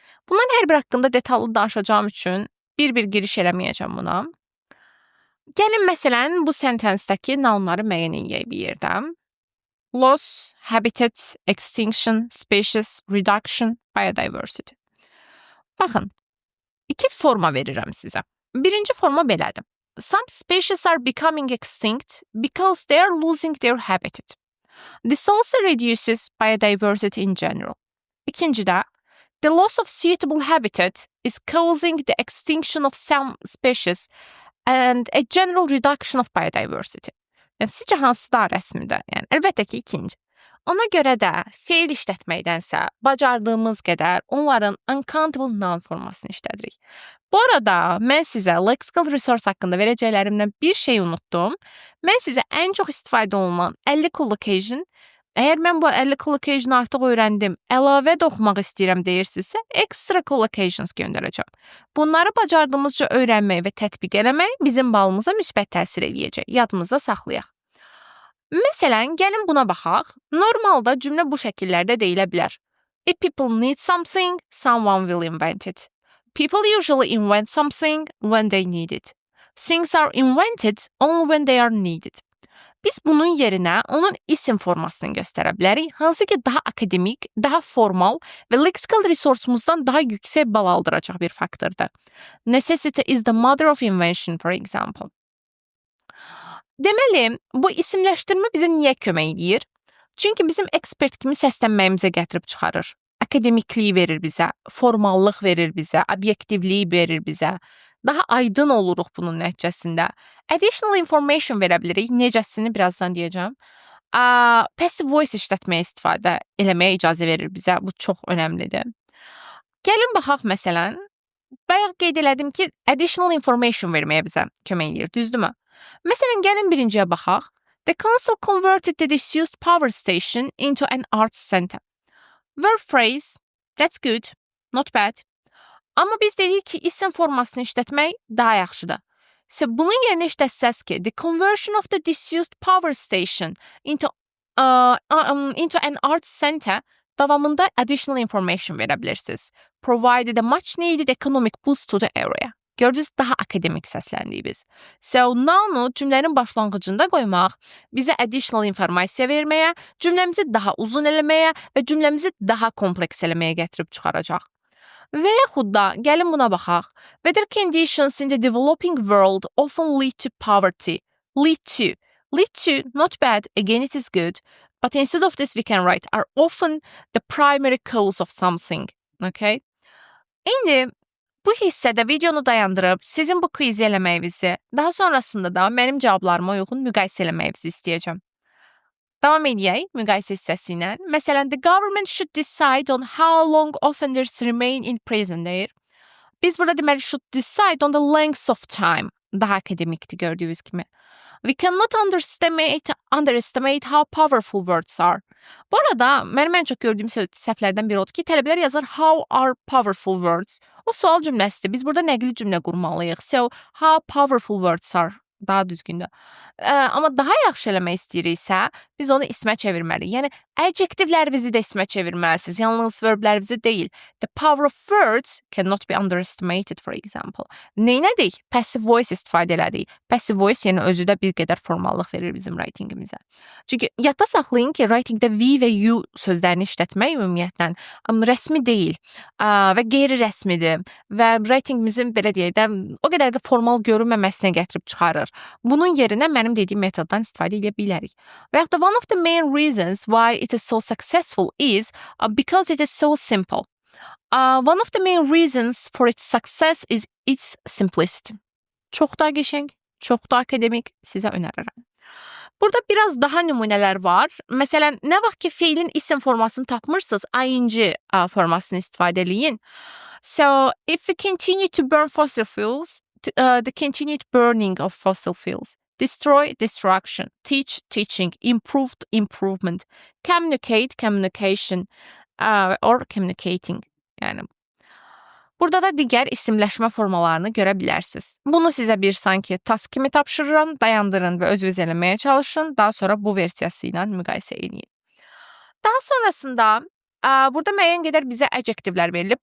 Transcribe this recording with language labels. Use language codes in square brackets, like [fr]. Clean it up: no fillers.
[az] Bunların hər bir haqqında detallı danışacağım üçün bir-bir giriş eləməyəcəm buna. Gəlin məsələn bu sentensdəki nounları müəyyən edək bir yerdə. [en] Loss, habitat, extinction, species, reduction, biodiversity. [az] Baxın, 2 forma verirəm sizə. Birinci forma belədir. [en] Some species are becoming extinct because they are losing their habitat. This also reduces biodiversity in general. İkincidə, the loss of suitable habitat is causing the extinction of some species and a general reduction of biodiversity. [az] Yəni, sizcə hansı daha rəsmidir? Yəni, əlbəttə ki, ikinci. Ona görə də feil işlətməkdənsə, bacardığımız qədər onların uncountable noun formasını işlədirik. Bu arada, mən sizə lexical resource haqqında verəcəklərimdən bir şey unutdum. Mən sizə ən çox istifadə olunan 50 collocation, əgər mən bu 50 collocation artıq öyrəndim, əlavə də oxumaq istəyirəm deyirsinizsə, extra collocations göndərəcəm. Bunları bacardığımızca öyrənmək və tətbiq eləmək bizim balımıza müsbət təsir eləyəcək. Yadımızda saxlayaq. Məsələn, gəlin buna baxaq. Normalda cümlə bu şəkillərdə deyilə bilər. [en] If people need something, someone will invent it. People usually invent something when they need it. Things are invented only when they are needed. [az] Biz bunun yerinə onun isim formasını göstərə bilərik, hansı ki daha akademik, daha formal və lexical resource'umuzdan daha yüksək bal aldıracaq bir faktordur. [en] Necessity is the mother of invention, for example. [az] Deməli, bu isimləşdirmə bizə niyə kömək edir? Çünki bizim ekspert kimi səslənməyimizə gətirib çıxarır. Akademikliyi verir bizə, formallıq verir bizə, obyektivliyi verir bizə. Daha aydın oluruq bunun nəticəsində. Additional information verə bilirik. Necəsini birazdan deyəcəm. Passive voice işlətməyə istifadə eləməyə icazə verir bizə. Bu çox önəmlidir. Gəlin baxaq məsələn. Bayaq qeyd elədim ki, additional information verməyə bizə kömək edir. Düzdürmü? Məsələn, gəlin birinciyə baxaq. [en] The council converted the disused power station into an arts center. Verb phrase, that's good, not bad. [az] Amma biz dedik ki, isim formasını işlətmək daha yaxşıdır. Bunun yerinə işlətsəz ki, [en] the conversion of the disused power station into an arts center [az] davamında [en] additional information [az] verə bilirsiniz. [en] Provided a much needed economic boost to the area. [az] Gördünüz, daha akademik səsləndik biz. Noun-u cümlənin başlanğıcında qoymaq bizə additional informasiya verməyə, cümləmizi daha uzun eləməyə və cümləmizi daha kompleks eləməyə gətirib çıxaracaq. Və yaxud da gəlin buna baxaq. [en] Weather conditions in the developing world often lead to poverty. Lead to, not bad, again it is good. But instead of this we can write are often the primary cause of something. Okay? [az] İndi bu hissədə videonu dayandırıb sizin bu kvizi eləməyinizi, daha sonrasında da mənim cavablarıma uyğun müqayisə eləməyinizi istəyəcəm. Davam edək müqayisə hissəsi ilə. Məsələn, [en] the government should decide on how long offenders remain in prison [az] deyir. Biz burada deməli [en] should decide on the length of time. [az] Daha akademikdir gördüyünüz kimi. [en] We cannot underestimate how powerful words are. [az] Bu arada mənim ən çox gördüyüm səhvlərdən biri odur ki, tələbələr yazar [en] how are powerful words. [az] O sual cümləsidir. Biz burada nəqli cümlə qurmalıyıq. [en] So, how powerful words are. Daha düzgündür. [az] Amma daha yaxşı eləmək istəyiriksə, biz onu ismə çevirməliyik. Yəni, adjektivlərinizi də ismə çevirməlisiniz. Yalnız verblərinizi deyil. [en] The power of words cannot be underestimated, for example. [az] Neynədik? Passive voice istifadə elədik. Passive voice yəni özü də bir qədər formallıq verir bizim writingimizə. Çünki yadda saxlayın ki, writingdə we və you sözlərini işlətmək ümumiyyətlə rəsmi deyil və qeyri-rəsmidir və writingimizin belə deyək də o qədər də formal görünməməsinə gətirib çıxarır. Bunun yerinə mənim dediyim metoddan istifadə edə bilərik. Və yaxud da [en] one of the main reasons why it is so successful is because it is so simple. One of the main reasons for its success is its simplicity. [az] Çox da qəşəng, çox da akademik sizə önərirəm. Burada biraz daha nümunələr var. Məsələn, nə vaxt ki feilin isim formasını tapmırsınız, ing formasını istifadə eləyin. [en] So, if we continue to burn fossil fuels, the continued burning of fossil fuels. Destroy, destruction. Teach, teaching. Improved, improvement. Communicate, communication. Or communicating. [az] Yəni, burada da digər isimləşmə formalarını görə bilərsiniz. Bunu sizə bir sanki task kimi tapşırıram. Dayandırın və öz-öz eləməyə çalışın. Daha sonra bu versiyası ilə müqayisə edin. Daha sonrasında burada müəyyən qədər bizə adjektivlər verilib.